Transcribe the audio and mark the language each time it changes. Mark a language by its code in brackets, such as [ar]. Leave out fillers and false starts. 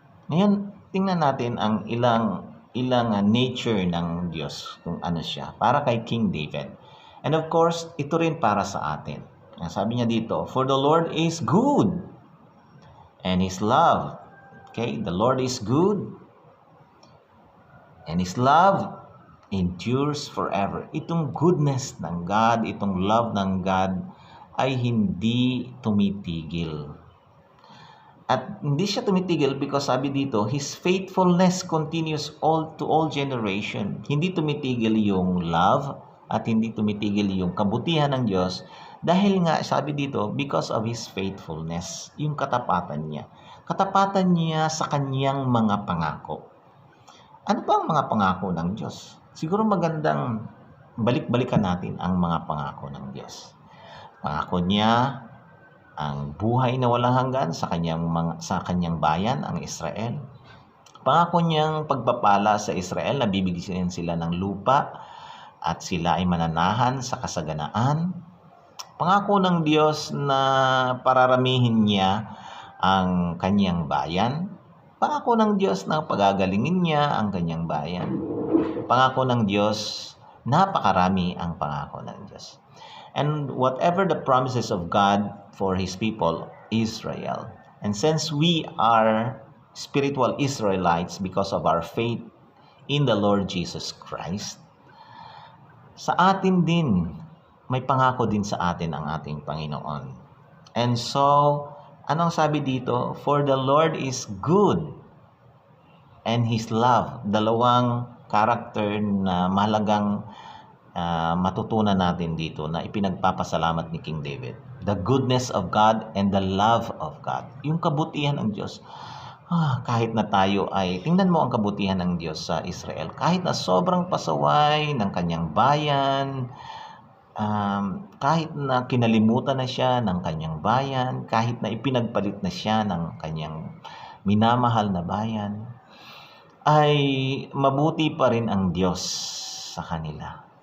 [tl] Ngayon, tingnan natin ang ilang nature ng Diyos, kung ano siya, para kay King David. And of course, ito rin para sa atin. Sabi niya dito, [en] for the Lord is good, and his love, okay, the Lord is good, and his love endures forever. [tl] Itong goodness ng God, itong love ng God ay hindi tumitigil. At hindi siya tumitigil because sabi dito, [en] his faithfulness continues to all generation. [tl] Hindi tumitigil yung love at hindi tumitigil yung kabutihan ng Diyos dahil nga sabi dito, [en] because of his faithfulness, [tl] yung katapatan niya. Katapatan niya sa kanyang mga pangako. Ano ba ang mga pangako ng Diyos? Siguro magandang balik-balikan natin ang mga pangako ng Diyos. Pangako niya ang buhay na walang hanggan sa kanyang bayan, ang Israel. Pangako niyang pagpapala sa Israel na bibigyan sila ng lupa at sila ay mananahan sa kasaganaan. Pangako ng Diyos na pararamihin niya ang kanyang bayan. Pangako ng Diyos na pagagalingin niya ang kanyang bayan. Pangako ng Diyos, napakarami ang pangako ng Diyos. [en] And whatever the promises of God for His people, Israel. And since we are spiritual Israelites because of our faith in the Lord Jesus Christ, [tl] sa atin din, may pangako din sa atin ang ating Panginoon. And so, anong sabi dito? [en] For the Lord is good, and His love. [tl] Dalawang karakter na mahalagang matutunan natin dito na ipinagpapasalamat ni King David. [en] The goodness of God and the love of God. [tl] Yung kabutihan ng Diyos. Kahit na tayo ay, tingnan mo ang kabutihan ng Diyos sa Israel. Kahit na sobrang pasaway ng kanyang bayan, kahit na kinalimutan na siya ng kanyang bayan, kahit na ipinagpalit na siya ng kanyang minamahal na bayan, ay mabuti pa rin ang Diyos sa kanila.